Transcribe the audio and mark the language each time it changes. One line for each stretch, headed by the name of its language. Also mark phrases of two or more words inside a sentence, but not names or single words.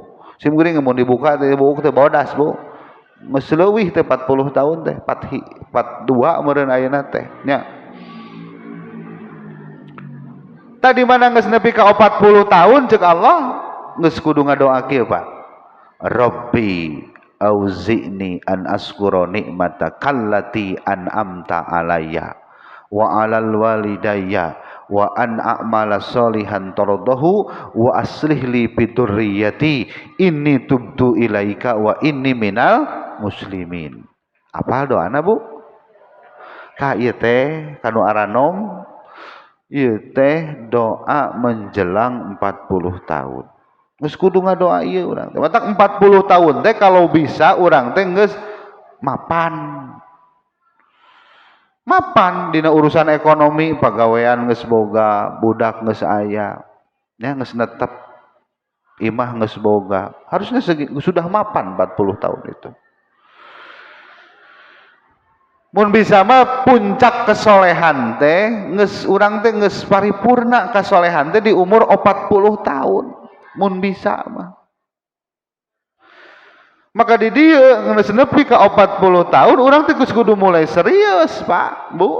Sundanese: Sim geuning mun dibuka teh buuk teh bodas, Bu. Geus leuwih teh 40 tahun teh, 42 meureun ayeuna teh nya. Tadi mana geus nepi ka 40 tahun ceuk Allah geus kudu ngadoa kieu Pak.
Arabic: رب أوزعني أن أشكر نعمتك التي أنعمت علي وعلى والدي وأن أعمل صالحا ترضاه وأصلح لي في ذريتي إني تبت إليك وإني من المسلمين.
Sundanese: Apal doana Bu? Ka ieu teh kanu aranom ieu teh doa menjelang 40 tahun. Geus kudu ngadoa ieu urang teh. Matak 40 tahun teh
Indonesian: kalau bisa
Sundanese: urang teh geus mapan. Mapan dina urusan ekonomi, pagawean geus boga, budak geus aya, nya geus netep, imah geus boga.
Indonesian: Harusnya sudah mapan 40 tahun itu.
Sundanese: Mun bisa mah puncak kesolehan teh geus urang teh geus paripurna kasolehan teh di umur 40 tahun. Mun bisa mah. Maka di dieu geus nepi ka 40 tahun urang teh geus kudu mulai serius, Pak, Bu.